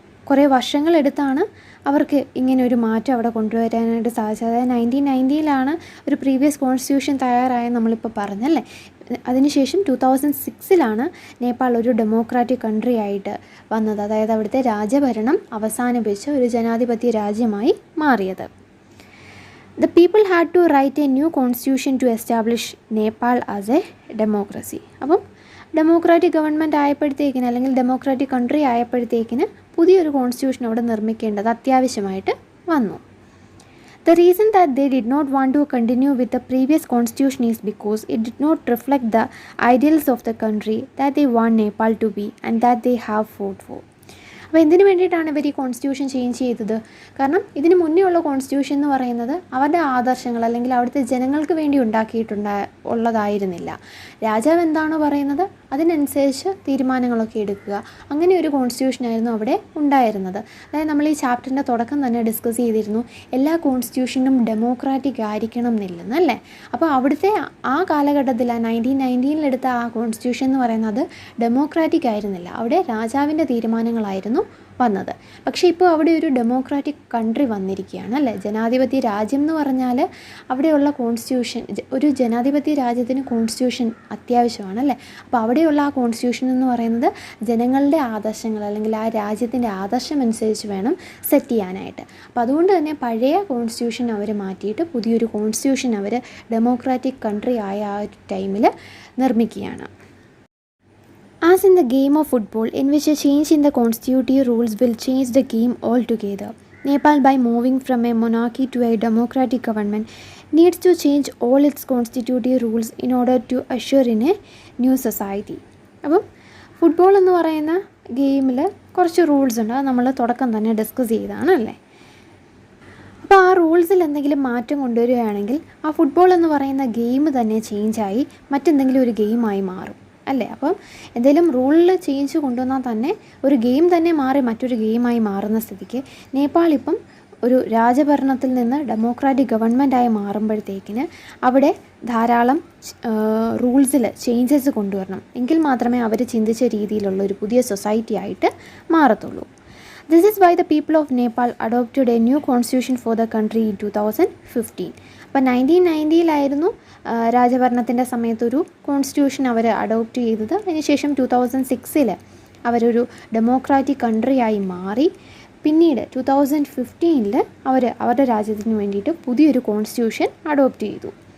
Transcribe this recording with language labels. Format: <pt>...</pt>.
<ml>കുറേ വർഷങ്ങളെടുത്താണ് അവർക്ക് ഇങ്ങനെ ഒരു മാറ്റം അവിടെ കൊണ്ടുവരാനായിട്ട് സാധിച്ചത്. അതായത് 1990 ഒരു പ്രീവിയസ് കോൺസ്റ്റിറ്റ്യൂഷൻ തയ്യാറായ നമ്മളിപ്പോൾ പറഞ്ഞല്ലേ. അതിനുശേഷം 2006 നേപ്പാൾ ഒരു ഡെമോക്രാറ്റിക് കൺട്രി ആയിട്ട് വന്നത്. അതായത് അവിടുത്തെ രാജഭരണം അവസാനിപ്പിച്ച് ഒരു ജനാധിപത്യ രാജ്യമായി മാറിയത്.</ml> <en>The people had to write a new constitution to establish Nepal as a democracy.</en> <ml>അപ്പം ഡെമോക്രാറ്റിക് ഗവൺമെൻറ് ആയപ്പോഴത്തേക്കിന് അല്ലെങ്കിൽ ഡെമോക്രാറ്റിക് കൺട്രി ആയപ്പോഴത്തേക്കിന് പുതിയൊരു കോൺസ്റ്റിറ്റ്യൂഷൻ അവിടെ നിർമ്മിക്കേണ്ടത് അത്യാവശ്യമായിട്ട് വന്നു.</ml> <en>The reason that they did not want to continue with the previous constitution is because it did not reflect the ideals of the country that they want Nepal to be and that they have fought for.</en> <ml>അപ്പോൾ എന്തിനു വേണ്ടിയിട്ടാണ് ഇവർ ഈ constitution change ചെയ്തത്? കാരണം ഇതിന് മുന്നേ ഉള്ള കോൺസ്റ്റിറ്റ്യൂഷൻ എന്ന് പറയുന്നത് അവരുടെ ആദർശങ്ങൾ അല്ലെങ്കിൽ അവിടുത്തെ ജനങ്ങൾക്ക് വേണ്ടി ഉള്ളതായിരുന്നില്ല. രാജാവ് എന്താണോ പറയുന്നത് അതിനനുസരിച്ച് തീരുമാനങ്ങളൊക്കെ എടുക്കുക, അങ്ങനെ ഒരു കോൺസ്റ്റിറ്റ്യൂഷനായിരുന്നു അവിടെ ഉണ്ടായിരുന്നത്. അതായത് നമ്മൾ ഈ ചാപ്റ്ററിൻ്റെ തുടക്കം തന്നെ ഡിസ്കസ് ചെയ്തിരുന്നു, എല്ലാ കോൺസ്റ്റിറ്റ്യൂഷനും ഡെമോക്രാറ്റിക് ആയിരിക്കണം എന്നില്ലെന്നല്ലേ. അപ്പോൾ അവിടുത്തെ ആ കാലഘട്ടത്തിൽ 1990 എടുത്ത ആ കോൺസ്റ്റിറ്റ്യൂഷൻ എന്ന് പറയുന്നത് ഡെമോക്രാറ്റിക് ആയിരുന്നില്ല, അവിടെ രാജാവിൻ്റെ തീരുമാനങ്ങളായിരുന്നു വന്നത്. പക്ഷേ ഇപ്പോൾ അവിടെ ഒരു ഡെമോക്രാറ്റിക് കൺട്രി വന്നിരിക്കുകയാണ് അല്ലേ. ജനാധിപത്യ രാജ്യം എന്ന് പറഞ്ഞാൽ അവിടെയുള്ള കോൺസ്റ്റിറ്റ്യൂഷൻ, ഒരു ജനാധിപത്യ രാജ്യത്തിന് കോൺസ്റ്റിറ്റ്യൂഷൻ അത്യാവശ്യമാണ് അല്ലേ. അപ്പോൾ അവിടെയുള്ള ആ കോൺസ്റ്റിറ്റ്യൂഷൻ എന്ന് പറയുന്നത് ജനങ്ങളുടെ ആദർശങ്ങൾ അല്ലെങ്കിൽ ആ രാജ്യത്തിൻ്റെ ആദർശം അനുസരിച്ച് വേണം സെറ്റ് ചെയ്യാനായിട്ട്. അപ്പോൾ അതുകൊണ്ട് തന്നെ പഴയ കോൺസ്റ്റിറ്റ്യൂഷൻ അവർ മാറ്റിയിട്ട് പുതിയൊരു കോൺസ്റ്റിറ്റ്യൂഷൻ അവർ ഡെമോക്രാറ്റിക് കൺട്രി ആയ ആ ടൈമിൽ നിർമ്മിക്കുകയാണ്.</ml> <en>As in the game of football, in which a change in the constitutive rules will change the game altogether, Nepal, by moving from a monarchy to a democratic government, needs to change all its constitutive rules in order to usher in a new society.</en> <ml>അപ്പം football എന്ന് പറയുന്ന ഗെയിമിൽ കുറച്ച് rules ഉണ്ട്, അത് നമ്മൾ തുടക്കം തന്നെ ഡിസ്കസ് ചെയ്തതാണല്ലേ. അപ്പോൾ ആ റൂൾസിൽ എന്തെങ്കിലും മാറ്റം കൊണ്ടുവരികയാണെങ്കിൽ ആ ഫുട്ബോൾ എന്ന് പറയുന്ന ഗെയിം തന്നെ ചേഞ്ചായി മറ്റെന്തെങ്കിലും ഒരു ഗെയിമായി മാറും അല്ലേ. അപ്പം എന്തെങ്കിലും റൂളിൽ ചേഞ്ച് കൊണ്ടുവന്നാൽ തന്നെ ഒരു ഗെയിം തന്നെ മാറി മറ്റൊരു ഗെയിമായി മാറുന്ന സ്ഥിതിക്ക് നേപ്പാൾ ഇപ്പം ഒരു രാജഭരണത്തിൽ നിന്ന് ഡെമോക്രാറ്റിക് ഗവൺമെൻറ്റായി മാറുമ്പോഴത്തേക്കിന് അവിടെ ധാരാളം റൂൾസിൽ ചേഞ്ചസ് കൊണ്ടുവരണം, എങ്കിൽ മാത്രമേ അവർ ചിന്തിച്ച രീതിയിലുള്ള ഒരു പുതിയ സൊസൈറ്റി ആയിട്ട് മാറത്തുള്ളൂ.</ml> <en>This is why the people of Nepal adopted a new constitution for the country in 2015.</en> <ml>അപ്പോൾ 1990 രാജഭരണത്തിൻ്റെ സമയത്തൊരു കോൺസ്റ്റിറ്റ്യൂഷൻ അവർ അഡോപ്റ്റ് ചെയ്തത്. അതിനുശേഷം 2006 അവരൊരു ഡെമോക്രാറ്റിക് കൺട്രിയായി മാറി. പിന്നീട് 2015 അവർ അവരുടെ രാജ്യത്തിന് വേണ്ടിയിട്ട് പുതിയൊരു കോൺസ്റ്റിറ്റ്യൂഷൻ അഡോപ്റ്റ് ചെയ്തു.</ml>